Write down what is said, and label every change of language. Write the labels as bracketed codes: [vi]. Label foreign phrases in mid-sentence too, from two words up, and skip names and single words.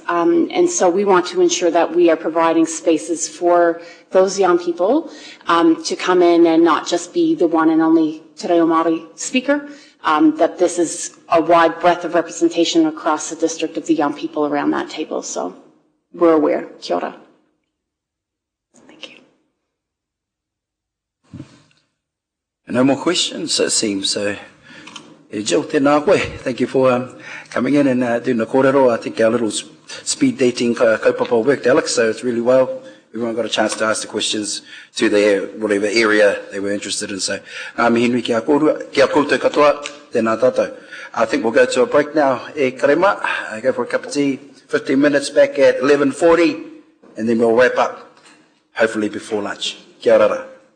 [en] And so we want to ensure that we are providing spaces for those young people to come in and not just be the one and only Te Reo Māori speaker, that this is a wide breadth of representation across the district of the young people around that table. So we're aware. [mi] Kia ora. [en] No more questions, it seems. So, Jill, [mi] tēnā koe. [en] Thank you for coming in and doing the kōrero. I think our little speed dating kaupapa worked, Alex, so it's really well. Everyone got a chance to ask the questions to their whatever area they were interested in. So, [mi] mihinui kia koutou katoa, tēnā tātou. [en] I think we'll go to a break now. [mi] E karema, [en] go for a cup of tea. 15 minutes back at 11:40, and then we'll wrap up, hopefully before lunch. [mi] Kia ora.